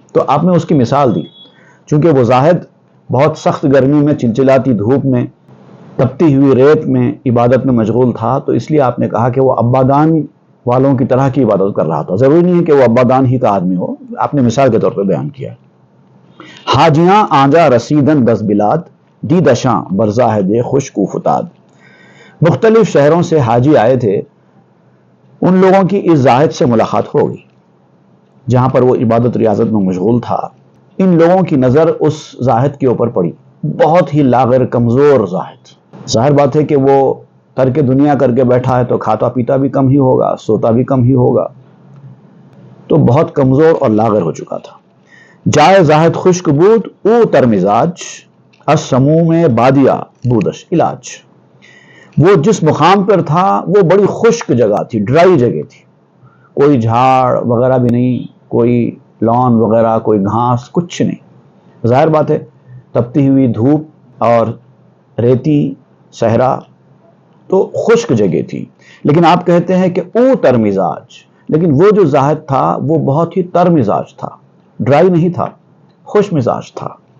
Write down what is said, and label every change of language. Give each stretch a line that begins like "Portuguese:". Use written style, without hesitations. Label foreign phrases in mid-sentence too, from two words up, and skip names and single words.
Urdu: تو آپ نے اس کی مثال دی، چونکہ وہ زاہد بہت سخت گرمی میں، چلچلاتی دھوپ میں، تپتی ہوئی ریت میں عبادت میں مشغول تھا، تو اس لیے آپ نے کہا کہ وہ عبادان والوں کی طرح کی عبادت کر رہا تھا۔ ضروری نہیں ہے کہ وہ عبادان ہی کا آدمی ہو، آپ نے مثال کے طور پہ بیان کیا۔
Persian: حاجیاں آنجا رسیدن 10 بلاد، دیدشاں برزاہد خشک و فتاد۔
Urdu: مختلف شہروں سے حاجی آئے تھے، ان لوگوں کی اس زاہد سے ملاقات ہوگی جہاں پر وہ عبادت ریاضت میں مشغول تھا۔ ان لوگوں کی نظر اس زاہد کے اوپر پڑی، بہت ہی لاغر، کمزور زاہد۔ ظاہر بات ہے کہ وہ ترک دنیا کر کے بیٹھا ہے تو کھاتا پیتا بھی کم ہی ہوگا، سوتا بھی کم ہی ہوگا، تو بہت کمزور اور لاغر ہو چکا تھا۔
Persian: جائے زاہد خشک بود او تر مزاج، السموم بادیا بودش علاج۔
Urdu: وہ جس مقام پر تھا وہ بڑی خشک جگہ تھی، ڈرائی جگہ تھی، کوئی جھاڑ وغیرہ بھی نہیں، کوئی لان وغیرہ، کوئی گھاس، کچھ نہیں، ظاہر بات ہے تپتی ہوئی دھوپ اور ریتی صحرا تو خشک جگہ تھی، لیکن آپ کہتے ہیں کہ
Persian: او تر مزاج،
Urdu: لیکن وہ جو زاہد تھا وہ بہت ہی تر مزاج تھا، ڈرائی نہیں تھا، خوش مزاج تھا۔